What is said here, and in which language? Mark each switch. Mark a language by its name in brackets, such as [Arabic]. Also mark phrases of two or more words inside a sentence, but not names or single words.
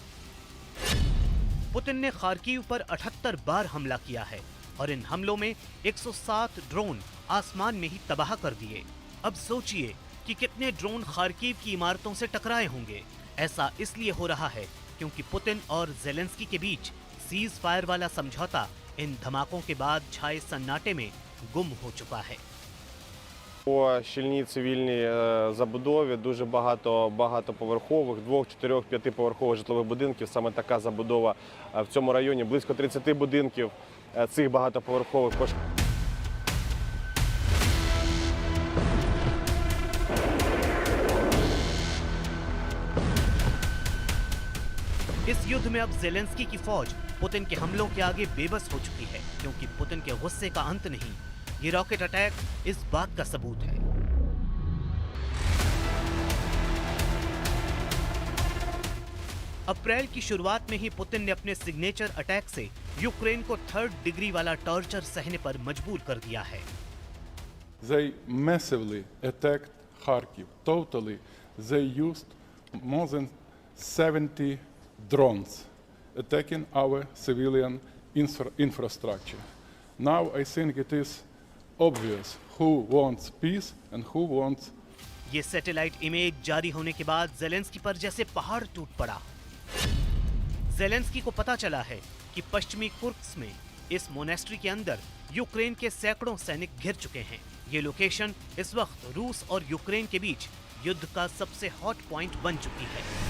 [Hindi] पुतिन ने खार्किव पर 78 बार हमला किया है और इन हमलों में 107 ड्रोन आसमान में ही तबाह कर दिए। अब सोचिए कि कितने ड्रोन खार्किव की इमारतों से टकराए होंगे। ऐसा इसलिए हो रहा है क्योंकि पुतिन और ज़ेलेंस्की के बीच [English] cease fire [Hindi] वाला समझौता इन धमाकों के बाद छाए सन्नाटे में गुम हो चुका है। [Ukrainian] По щільній цивільній забудові дуже багато багатоповерхових, 2, 4, 5-поверхових житлових будинків. Саме така забудова в цьому районі. Близько 30 будинків цих багатоповерхових пошкоджено. [Hindi] इस युद्ध में अब ज़ेलेंस्की की फौज पुतिन के हमलों के आगे बेबस हो चुकी है, क्योंकि पुतिन के गुस्से का अंत नहीं। ये [English] rocket attack [Hindi] इस बात का सबूत है। अप्रैल की शुरुआत में ही पुतिन ने अपने [English] signature attack [Hindi] से यूक्रेन को [English] 3rd degree [Hindi] वाला टॉर्चर सहने पर मजबूर कर दिया है। [English] They massively attacked Kharkiv. Totally, they used more than 70 drones attacking our civilian infrastructure. Now I think it is obvious who wants peace and who wants. [Hindi] ये [English] satellite image [Hindi] जारी होने के बाद ज़ेलेंस्की पर जैसे पहाड़ टूट पड़ा। ज़ेलेंस्की को पता चला है कि पश्चिमी कुर्स्क में इस मोनेस्ट्री के अंदर यूक्रेन के सैकड़ों सैनिक घिर चुके हैं। ये लोकेशन इस वक्त रूस और यूक्रेन के बीच युद्ध का सबसे [English] hot point [Hindi] बन चुकी है।